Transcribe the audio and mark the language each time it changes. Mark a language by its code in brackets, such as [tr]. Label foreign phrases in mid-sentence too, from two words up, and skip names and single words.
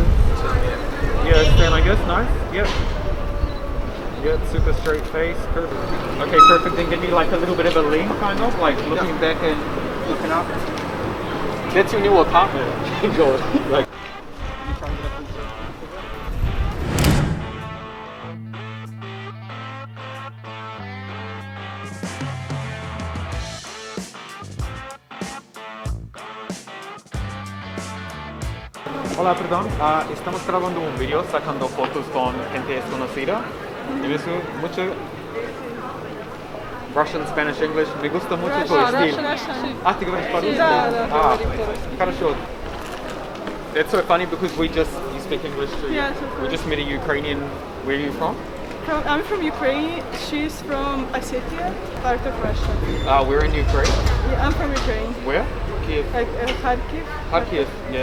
[en] Yeah, stand like this, nice. Yep. Yep, super straight face, perfect. Okay, perfect. Then give me like a little bit of a lean, kind of, like looking back and looking up. That's your new apartment. Good. Like. You try and get a full shot. [es] Hola, perdón. Estamos grabando un video sacando fotos con gente desconocida. Y eso, mucho [en] Russian, Spanish, English. [es] Me gusta mucho tu estilo. [ru] Ah, ¿te говоришь по-русски? Ah, хорошо. [en] That's so funny because you speak English too. Yes, of We course. just met a Ukrainian. Where are you from? I'm from Ukraine. She's from Ossetia, part of Russia. We're in Ukraine. Yeah, I'm from Ukraine. Where? Kiev. Like Kharkiv. Kharkiv, yeah.